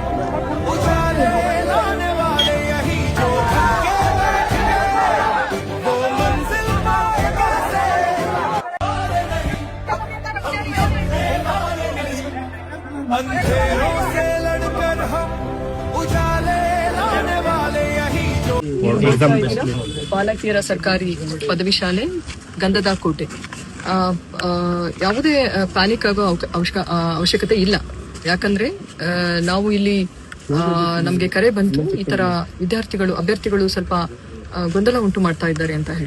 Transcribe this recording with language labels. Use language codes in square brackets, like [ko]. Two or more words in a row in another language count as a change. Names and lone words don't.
[hi] उजाले लाने वाले यही जो थके बैठ गए वो मंजिल पाए कैसे। अंधेरों से लड़कर हम उजाले लाने वाले यही जो [kn] ಬಾಲಕಿಯರ ಸರ್ಕಾರಿ ಪದವಿ ಶಾಲೆ ಗಂಧದ ಕೋಟೆ. ಯಾವುದೇ ಪ್ಯಾನಿಕ್ ಆಗೋ ಅವಶ್ಯಕತೆ ಇಲ್ಲ. ಯಾಕಂದ್ರೆ ನಾವು ಇಲ್ಲಿ ನಮ್ಗೆ ಕರೆ ಬಂತು, ಈ ತರ ಅಭ್ಯರ್ಥಿಗಳು ಸ್ವಲ್ಪ ಗೊಂದಲ ಉಂಟು ಮಾಡ್ತಾ ಇದ್ದಾರೆ ಅಂತ ಹೇಳಿ.